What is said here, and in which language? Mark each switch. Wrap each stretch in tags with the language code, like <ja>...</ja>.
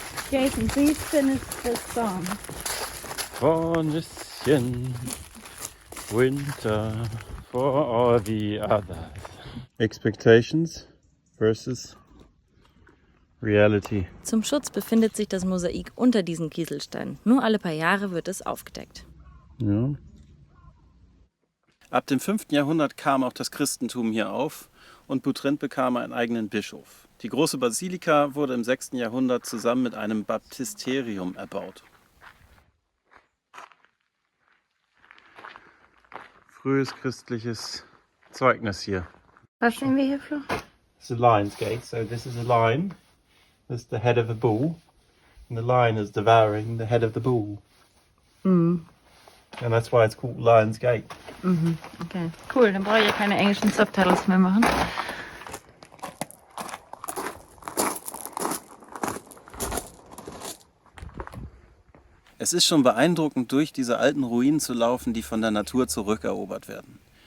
<en>Jason, please finish this song. For</en> <de>ein bisschen Winter</de> <en>for all the others. Expectations versus reality.</en> <de>Zum Schutz befindet sich das Mosaik unter diesen Kieselsteinen. Nur alle paar Jahre wird es aufgedeckt. Ja. Ab dem 5. Jahrhundert kam auch das Christentum hier auf und Butrint bekam einen eigenen Bischof. Die große Basilika wurde im 6. Jahrhundert zusammen mit einem Baptisterium erbaut. Frühes christliches Zeugnis hier. Was sehen wir hier, Flo?</de> <en>It's a lion's gate, so this is a lion. This is the head of a bull. And the lion is devouring the head of the bull. Mhm. And that's why it's called Lion's Gate. Mhm. Okay, cool.</en> <de>Dann brauche ich ja keine englischen Subtitles mehr machen. Es ist schon beeindruckend, durch diese alten Ruinen zu laufen, die von der Natur zurückerobert werden.</de>